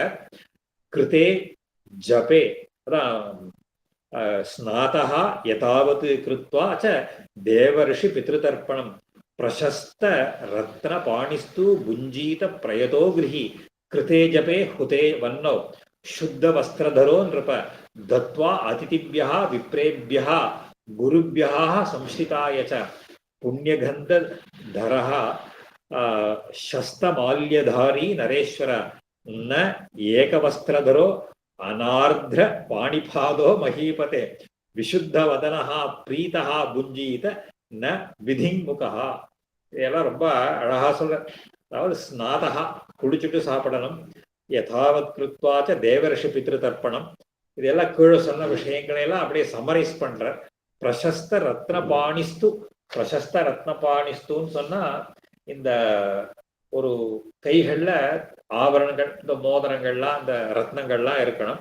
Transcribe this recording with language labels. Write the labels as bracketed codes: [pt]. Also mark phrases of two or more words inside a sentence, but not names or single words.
[sa] कृते जपे अथ स्नातः यथावत् कृत्वा च देवर्षि पितृतर्पणम् प्रशस्त रत्न पाणिस्तु भुञ्जीत प्रयतो गृही कृते जपे हुते वन्नो शुद्ध वस्त्रधरो नृप दत्वा अतिथिभ्यः विप्रेभ्यः गुरुभ्यः संश्रिताय च पुण्यगन्धधरः शस्तमाल्यधारी नरेश्वर न एकवस्त्रधरो अनार्द्र पाणिपादो महीपते विशुद्धवदनः प्रीतः भुञ्जीत न विधिङ्मुखः. [ta] இதெல்லாம் ரொம்ப அழகா சொல்ற. அதாவது ஸ்நாதகா குடிச்சுட்டு சாப்பிடணும், [sa] यथावत् कृत्वा च देवर्षि पितृ तर्पणम्, [ta] இதெல்லாம் கீழே சொன்ன விஷயங்களை எல்லாம் அப்படியே சமரைஸ் பண்ற. [sa] प्रशस्त रत्न पाणिस्तु. प्रशस्त रत्न पाणिस्तु [ta] சொன்னா இந்த ஒரு கைகள்ல ஆபரணங்கள், இந்த மோதிரங்கள்லாம், இந்த ரத்னங்கள்லாம் இருக்கணும்.